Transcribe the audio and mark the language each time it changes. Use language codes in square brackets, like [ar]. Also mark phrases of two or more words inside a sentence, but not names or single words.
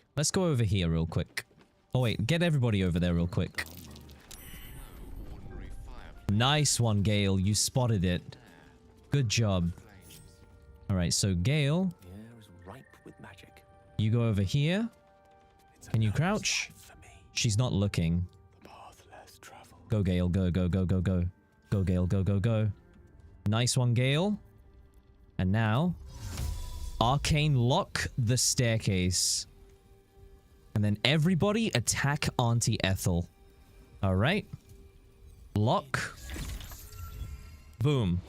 [en] Let's go over here real quick. Oh wait, get everybody over there real quick. Nice one, Gale. You spotted it. Good job. Alright, so Gale... You go over here. Can you crouch? She's not looking. Go, Gale. Go, go, go, go, go. Go, Gale. Go, go, go. Nice one, Gale. And now... Arcane lock the staircase. And then everybody attack Auntie Ethel. Alright. Lock. Boom.